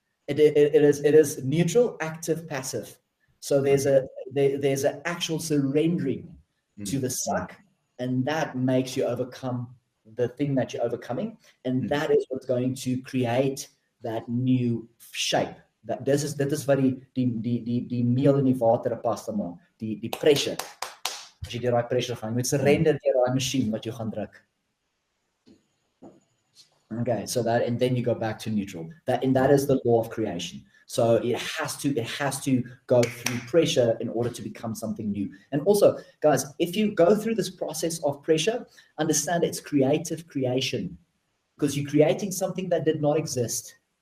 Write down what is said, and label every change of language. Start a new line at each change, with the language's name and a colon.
English: It is neutral, active, passive. So there's an actual surrendering to the suck, and that makes you overcome the thing that you're overcoming, and that is what's going to create that new shape.
Afrikaans: Dit is wat die meel in die water 'n pasta maak, die pressure. As jy deur daai pressure gaan, jy moet surrender deur daai masjien wat jy gaan druk.
English: Okay, so that, and then you go back to neutral. That is the law of creation. So it has to go through pressure in order to become something new. And also, guys, if you go through this process of pressure, understand it's creative creation, because you're creating something that did not exist.